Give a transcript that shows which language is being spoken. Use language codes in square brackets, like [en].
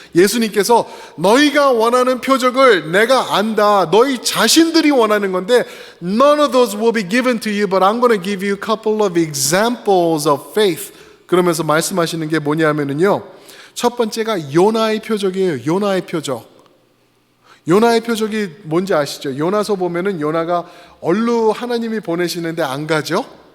[ko] 예수님께서 너희가 원하는 표적을 내가 안다. 너희 자신들이 원하는 건데 [en] None of those will be given to you, but I'm going to give you a couple of examples of faith. [ko] 그러면서 말씀하시는 게 뭐냐면요. 첫 번째가 요나의 표적이에요. 요나의 표적. 요나의 표적이 뭔지 아시죠? 요나서 보면은 요나가 얼루 하나님이 보내시는데 안 가죠?